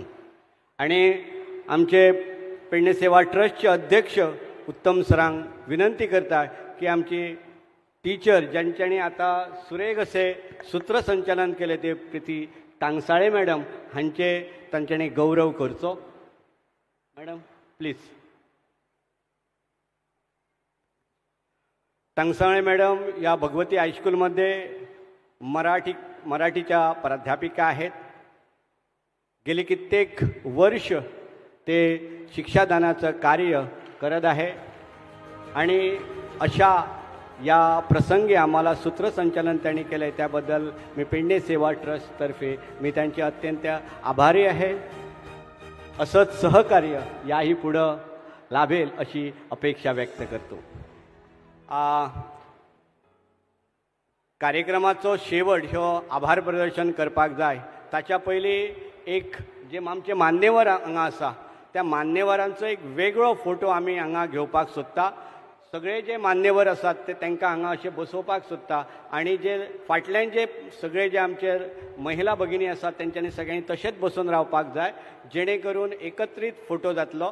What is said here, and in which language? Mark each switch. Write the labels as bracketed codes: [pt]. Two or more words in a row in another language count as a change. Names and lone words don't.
[kok] आणि आमचे पेडणे सेवा ट्रस्टचे अध्यक्ष उत्तम सरांक विनंती करता की आमची टीचर ज्यांच्यानी आता सुरेख असे सूत्रसंचालन केले ते प्रीती टांगसाळे मॅडम हांचे तांच्यांनी गौरव करचो. [en] Madam please. [mr] टांगसाळे मॅडम या भगवती हायस्कूलमध्ये मराठीच्या प्राध्यापिका आहेत. गेली कित्येक वर्ष ते शिक्षादानाचं कार्य करत आहे आणि अशा या प्रसंगी आम्हाला सूत्रसंचालन त्यांनी केलं आहे त्याबद्दल मी पेडणे सेवा ट्रस्टतर्फे मी त्यांचे अत्यंत आभारी आहे. असंच सहकार्य याही पुढं लाभेल अशी अपेक्षा व्यक्त करतो. [kok] कार्यक्रमाचो शेवट ह्यो आभार प्रदर्शन करपाक जाय. ताच्या पयलीं एक जे आमचे मान्यवर हांगा आसा त्या मान्यवरांचो एक वेगळो फोटो आमी हांगा घेवपाक सोदता. सगळे जे मान्यवर आसात ते तांकां हांगा अशें बसोवपाक सोदता आनी जे फाटल्यान जे सगळे जे आमचे महिला भगिनी आसात तेंच्यांनी सगळ्यांनी तशेंच बसून रावपाक जाय जेणे करून एकत्रीत फोटो जातलो.